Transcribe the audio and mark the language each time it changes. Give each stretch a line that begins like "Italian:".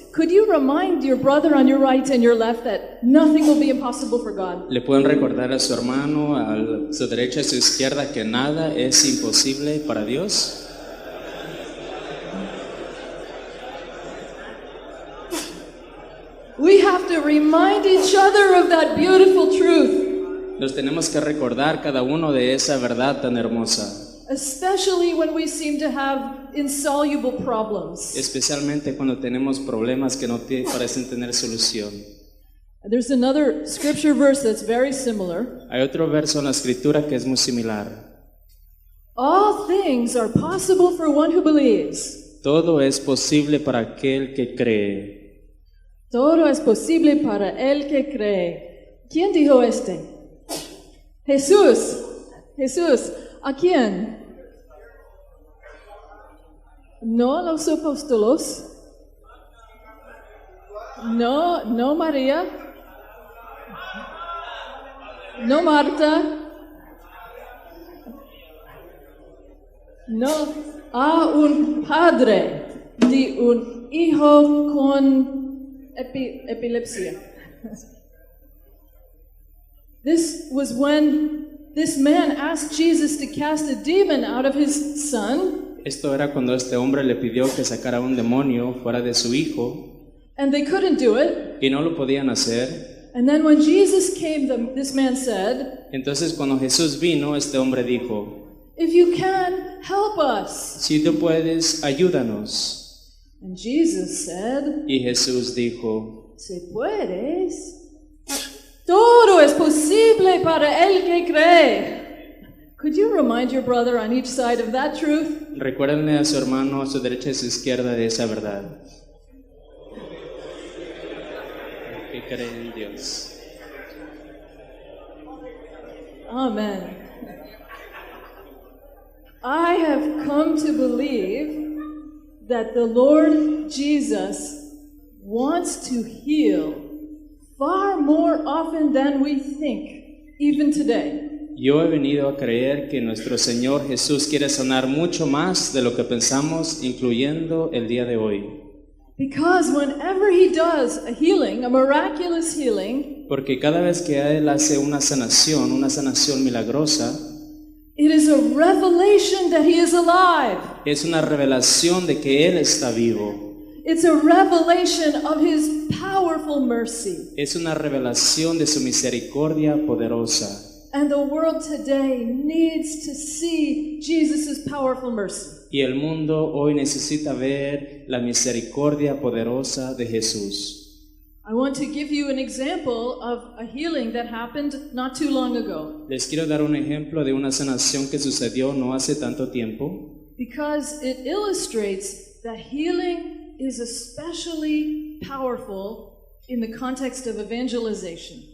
English: Could you remind your brother on your right and your left that nothing will be impossible for God?
Spanish: Le pueden recordar a su hermano, a su derecha y a su izquierda, que nada es imposible para Dios.
English: We have to remind each other of that beautiful truth.
Spanish: Nos tenemos que recordar cada uno de esa verdad tan hermosa.
English: Especially when we seem to have insoluble problems.
Spanish: Especialmente cuando tenemos problemas que no parecen tener solución.
English: There's another scripture verse that's very similar.
Spanish: Hay otro verso en la Escritura que es muy similar.
English: All things are possible for one who believes.
Spanish: Todo es posible para aquel que cree. Todo es posible para el que cree. ¿Quién dijo este? Jesús. ¿A quién? No los apóstolos. No María. No Marta. No a un padre de un hijo con epilepsia.
English: This was when this man asked Jesus to cast a demon out of his son.
Spanish: Esto era cuando este hombre le pidió que sacara un demonio fuera de su hijo.
English: And they couldn't do it.
Spanish: Y no lo podían hacer.
English: And then when Jesus came, this man said,
Spanish: Entonces cuando Jesús vino, este hombre dijo,
English: if you can, help us.
Spanish: si tú puedes, ayúdanos.
English: And Jesus said,
Spanish: Y Jesús dijo, si puedes, todo es posible para el que cree.
English: Could you remind your brother on each side of that truth?
Spanish: recuérdenle a su hermano a su derecha y a su izquierda de esa verdad. Que cree en Dios. Amen.
English: I have come to believe that the Lord Jesus wants to heal far more often than we think, even today.
Spanish: Yo he venido a creer que nuestro Señor Jesús quiere sanar mucho más de lo que pensamos, incluyendo el día de hoy.
English: Because whenever he does a healing, a miraculous healing,
Spanish: Porque cada vez que Él hace una sanación milagrosa,
English: it is a revelation that he is alive.
Spanish: es una revelación de que Él está vivo.
English: It's a revelation of his powerful mercy.
Spanish: Es una revelación de su misericordia poderosa.
English: And the world today needs to see Jesus' powerful mercy.
Spanish: Y el mundo hoy necesita ver la misericordia poderosa de Jesús.
English: I want to give you an example of a healing that happened not too long ago,
Spanish: Les quiero dar un ejemplo de una sanación que sucedió no hace tanto tiempo,
English: because it illustrates that healing is especially powerful in the context of evangelization.